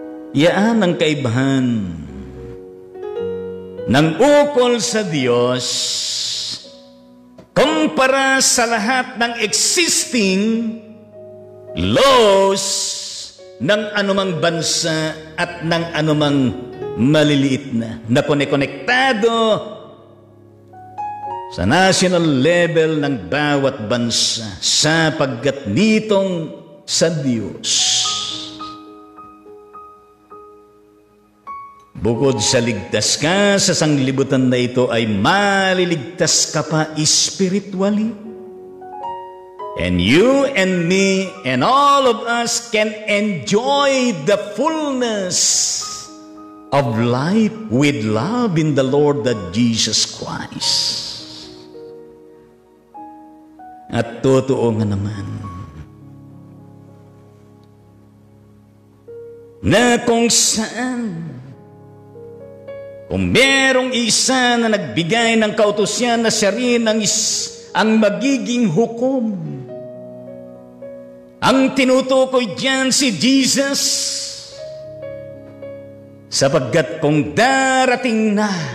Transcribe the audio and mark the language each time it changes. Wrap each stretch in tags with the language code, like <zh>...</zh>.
<tl>Yaan ang kaibahan ng ukol sa Diyos kumpara sa lahat ng existing laws ng anumang bansa at ng anumang maliliit na konektado sa national level ng bawat bansa, sapagkat nitong sa Diyos, bukod sa ligtas ka sa sanglibutan na ito, ay maliligtas ka pa spiritually.</tl> <en>And you and me and all of us can enjoy the fullness of life with love in the Lord that Jesus Christ.</en> <tl>At totoo nga naman na kung saan, kung merong isa na nagbigay ng kautusan na siya rin ang magiging hukom, ang tinutukoy diyan si Jesus, sapagkat kung darating na</tl>